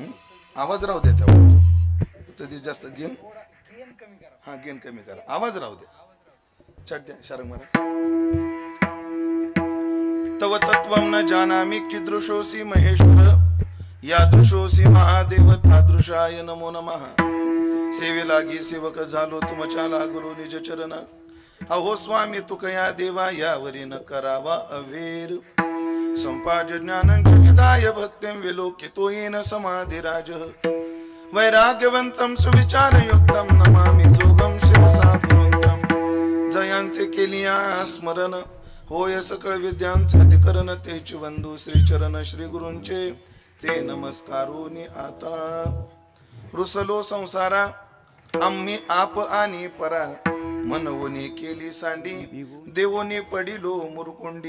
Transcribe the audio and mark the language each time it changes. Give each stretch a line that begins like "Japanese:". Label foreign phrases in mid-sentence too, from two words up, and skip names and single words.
Marathi: आवाज राहू द्या, त्याचा जास्त गेन हा गेन कमी करा, आवाज राहू द्या. चढ द्या शारंग महाराज.
Sanskrit: तव तत्वं न जानामि कीदृशोऽसि महेश्वर, यादृशोऽसि महादेव तादृशाय नमो नमः.
Marathi: सेवे लागी सेवक झालो तुमच्या लागलो निज चरण, अहो स्वामी तुकया देवा यावरी न करावा अवेर.
Sanskrit: संपाज ज्ञानं च विदाय भक्तिं विलोकितो येन समाधिराज, वैराग्यवंतं सुविचारयुक्तं नमामि जोगं शिवसागुरुंतं.
Marathi: जयांचे केलिया स्मरण होय सकळ विद्यांचे अधिकरण, तेच वंदू श्रीचरण श्री गुरूंचे ते नमस्कारोनी आता. रुसलो संसारा आम्ही आप आणि परा, मनवोनी केली सांडी देवोनी पडिलो मुरकुंडी.